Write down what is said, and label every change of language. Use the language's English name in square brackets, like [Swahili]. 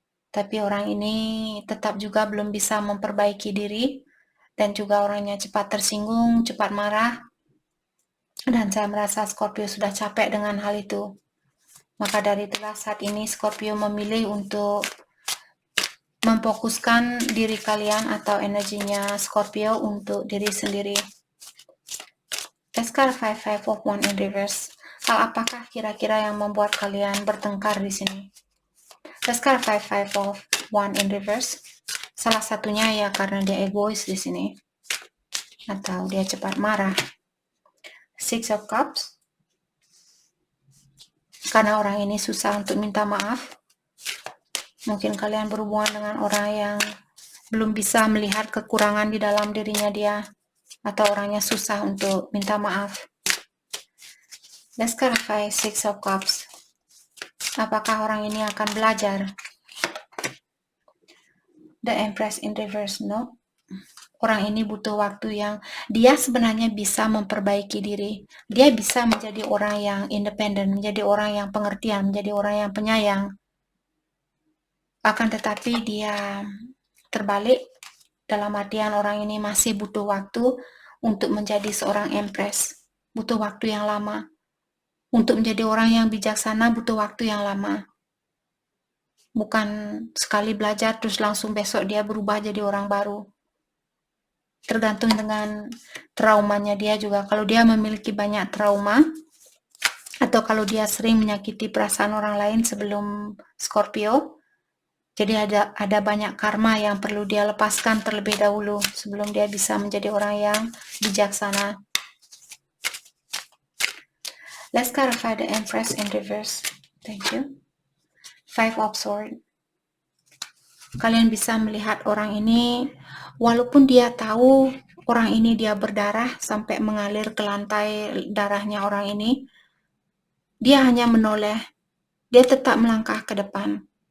[Indonesian] Tapi orang ini tetap juga belum bisa memperbaiki diri, dan juga orangnya cepat tersinggung, cepat marah. Dan saya merasa Scorpio sudah capek dengan hal itu. Maka dari itulah saat ini Scorpio memilih untuk memfokuskan diri kalian atau energinya Scorpio untuk diri sendiri. [English] Let's clarify Five of Wands in reverse. [Indonesian] Hal apakah kira-kira yang membuat kalian bertengkar di sini? [English] Let's clarify Five of Wands in reverse. [Indonesian] Salah satunya ya karena dia egois di sini, atau dia cepat marah. Six of Cups, karena orang ini susah untuk minta maaf. Mungkin kalian berhubungan dengan orang yang belum bisa melihat kekurangan di dalam dirinya dia, atau orangnya susah untuk minta maaf. [English] Let's clarify Six of Cups. [Indonesian] Apakah orang ini akan belajar? [English] The Empress in reverse, no. [Indonesian] Orang ini butuh waktu yang dia sebenarnya bisa memperbaiki diri. Dia bisa menjadi orang yang independen, menjadi orang yang pengertian, menjadi orang yang penyayang. Akan tetapi dia terbalik, dalam artian orang ini masih butuh waktu untuk menjadi seorang Empress. Butuh waktu yang lama. Untuk menjadi orang yang bijaksana butuh waktu yang lama. Bukan sekali belajar terus langsung besok dia berubah jadi orang baru. Tergantung dengan traumanya dia juga. Kalau dia memiliki banyak trauma, atau kalau dia sering menyakiti perasaan orang lain sebelum Scorpio, jadi ada banyak karma yang perlu dia lepaskan terlebih dahulu sebelum dia bisa menjadi orang yang bijaksana. [English] Let's clarify the Empress in reverse. Thank you. Five of Swords. [Indonesian] Kalian bisa melihat orang ini, walaupun dia tahu orang ini dia berdarah sampai mengalir ke lantai darahnya orang ini, dia hanya menoleh, dia tetap melangkah ke depan.